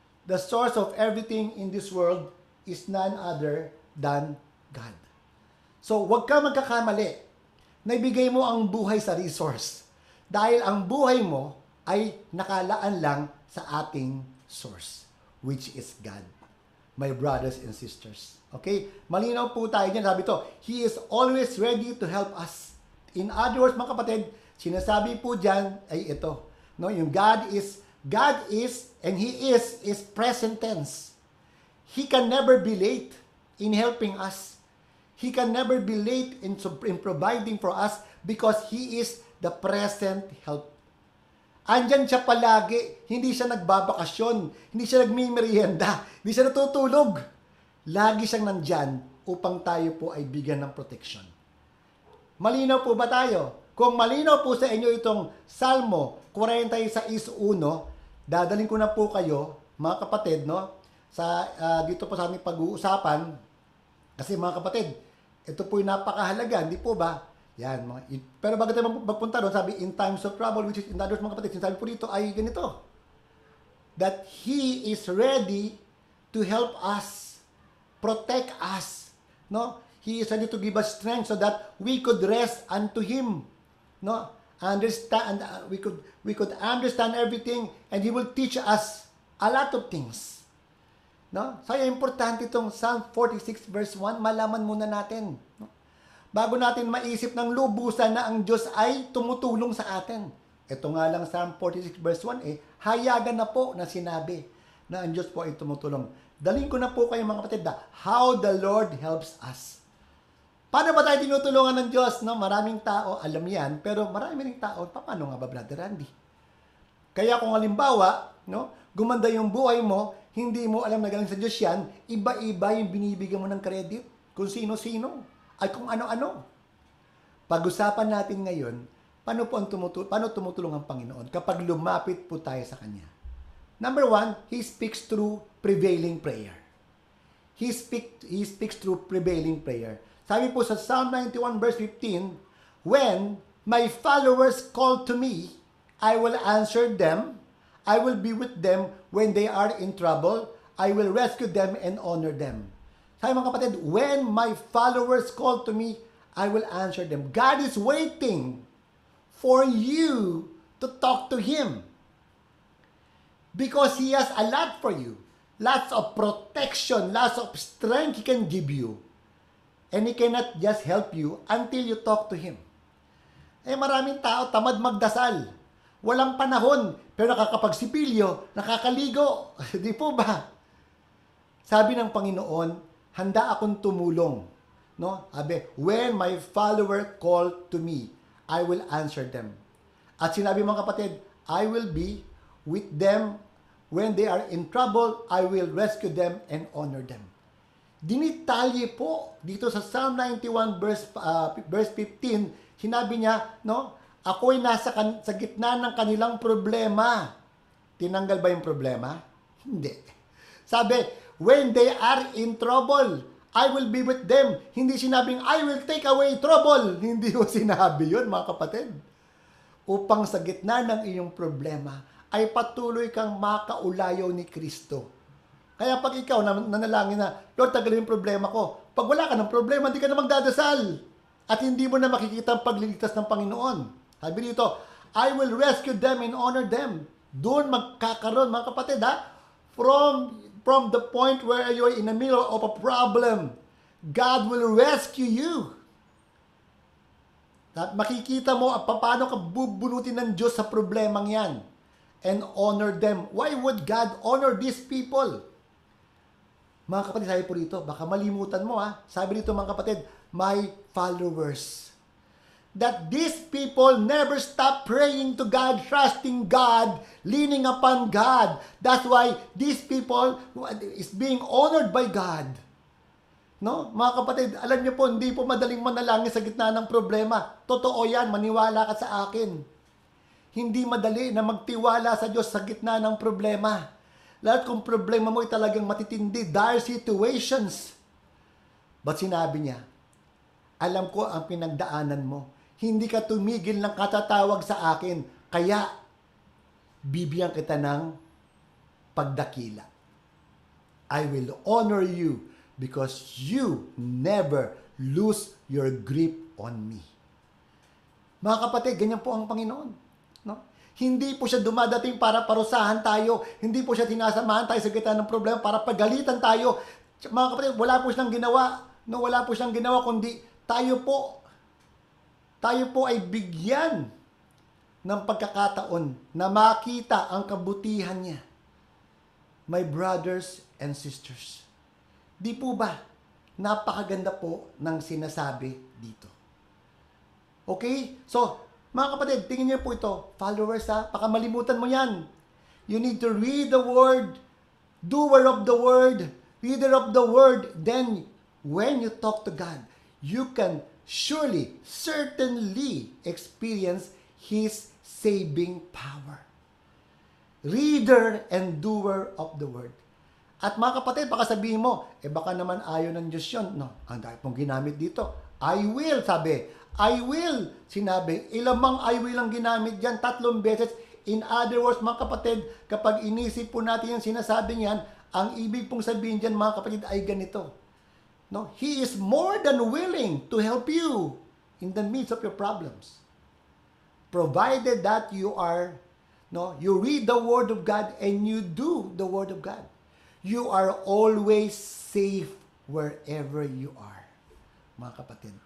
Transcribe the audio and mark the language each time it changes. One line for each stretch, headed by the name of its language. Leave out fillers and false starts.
English: The source of everything in this world is none other than God.
Filipino: So, huwag ka magkakamali na ibigay mo ang buhay sa resource. Dahil ang buhay mo ay nakalaan lang sa ating source,
English: which is God. My brothers and sisters. Okay?
Filipino: Malinaw po tayo dyan. Sabi to,
English: He is always ready to help us. In other words,
Filipino: mga kapatid, sinasabi po dyan ay ito. No?
English: Yung God is, and He is present tense. He can never be late in helping us. He can never be late in providing for us because He is the present help.
Filipino: Andyan siya palagi, hindi siya nagbabakasyon, hindi siya nagmimerienda, hindi siya natutulog. Lagi siyang nandyan upang tayo po ay bigyan ng protection. Malinaw po ba tayo? Kung malinaw po sa inyo itong Salmo 46:1, dadalhin ko na po kayo, mga kapatid, no? Dito po sa aming pag-uusapan, kasi mga kapatid, ito po yung napakahalaga, hindi po ba? Yan, pero bago tayo magpunta doon, sabi,
English: in times of trouble, which is in others,
Filipino: mga kapatid, sinasabi po dito ay ganito,
English: that He is ready to help us, protect us, no? He is ready to give us strength so that we could rest unto Him, no? Understand, we could understand everything, and He will teach us a lot of things, no?
Filipino: Kaya importante itong Psalm 46 verse 1, malaman muna natin, no? Bago natin maisip ng lubusan na ang Diyos ay tumutulong sa atin. Ito nga lang Psalm 46 verse 1, hayagan na po na sinabi na ang Diyos po ay tumutulong. Dalhin ko na po kayo mga kapatid na
English: how the Lord helps us.
Filipino: Paano ba tayo tinutulungan ng Diyos? No? Maraming tao alam yan, pero marami ring tao, paano nga ba, Brother Randy? Kaya kung halimbawa, no, gumanda yung buhay mo, hindi mo alam na galing sa Diyos yan, iba-iba yung binibigyan mo ng credit, kung sino-sino, ay kung ano-ano. Pag-usapan natin ngayon, paano tumutulong ang Panginoon kapag lumapit po tayo sa Kanya.
English: Number 1, He speaks through prevailing prayer. He speaks through prevailing prayer.
Filipino: Sabi po sa
English: Psalm 91 verse 15, when my followers call to me, I will answer them. I will be with them when they are in trouble. I will rescue them and honor them.
Filipino: Sabi mga kapatid,
English: when my followers call to me, I will answer them. God is waiting for you to talk to Him. Because He has a lot for you. Lots of protection, lots of strength He can give you. And He cannot just help you until you talk to Him.
Filipino: Maraming tao tamad magdasal. Walang panahon, pero nakakapagsipilyo, nakakaligo. Di po ba? Sabi ng Panginoon, handa akong tumulong. No?
English: Sabi, when my follower call to me, I will answer them.
Filipino: At sinabi mga kapatid,
English: I will be with them when they are in trouble. I will rescue them and honor them.
Filipino: Dinitalye po dito sa Psalm 91 verse 15, sinabi niya, no, ako'y nasa sa gitna ng kanilang problema. Tinanggal ba yung problema? Hindi.
English: Sabi, when they are in trouble, I will be with them.
Filipino: Hindi sinabing,
English: I will take away trouble.
Filipino: Hindi ko sinabi yun, mga kapatid. Upang sa gitna ng iyong problema, ay patuloy kang makaulayaw ni Kristo. Kaya pag ikaw nanalangin na, Lord, tagalin yung problema ko. Pag wala ka ng problema, hindi ka na magdadasal. At hindi mo na makikita ang pagliligtas ng Panginoon. Sabi dito,
English: I will rescue them and honor them.
Filipino: Doon magkakaroon, mga kapatid,
English: from the point where you're in the middle of a problem, God will rescue you.
Filipino: At makikita mo paano ka bubunutin ng Diyos sa problemang yan.
English: And honor them. Why would God honor these people?
Filipino: Mga kapatid, sabi po dito, baka malimutan mo Sabi dito mga kapatid,
English: my followers. That these people never stop praying to God, trusting God, leaning upon God. That's why these people is being honored by God. No?
Filipino: Mga kapatid, alam niyo po, hindi po madaling manalangin sa gitna ng problema. Totoo yan, maniwala ka sa akin. Hindi madali na magtiwala sa Diyos sa gitna ng problema. Lahat kung problema mo ay talagang matitindi,
English: dire situations.
Filipino: But sinabi niya, alam ko ang pinagdaanan mo. Hindi ka tumigil ng katatawag sa akin, kaya bibigyan kita ng pagdakila.
English: I will honor you because you never lose your grip on me.
Filipino: Mga kapatid, ganyan po ang Panginoon. No? Hindi po siya dumadating para parusahan tayo. Hindi po siya tinasamahan tayo sa gitna ng problema para pagalitan tayo. Mga kapatid, wala po siyang ginawa. No, wala po siyang ginawa kundi tayo po ay bigyan ng pagkakataon na makita ang kabutihan niya.
English: My brothers and sisters.
Filipino: Di po ba napakaganda po ng sinasabi dito. Okay? So, mga kapatid, tingin niyo po ito. Followers ha, baka malimutan mo yan.
English: You need to read the Word, doer of the Word, reader of the Word. Then, when you talk to God, you can surely, certainly experience His saving power. Reader and doer of the Word.
Filipino: At mga kapatid, baka sabihin mo, baka naman ayaw ng Diyos yun. No, ang dahil pong ginamit dito.
English: I will,
Filipino: sabi. I will, sinabi. Ilamang I will ang ginamit dyan, 3 beses. In other words, mga kapatid, kapag inisip po natin yung sinasabi niyan, ang ibig pong sabihin dyan, mga kapatid, ay ganito. No?
English: He is more than willing to help you in the midst of your problems. Provided that you read the Word of God and you do the Word of God. You are always safe wherever you are,
Filipino: mga kapatid.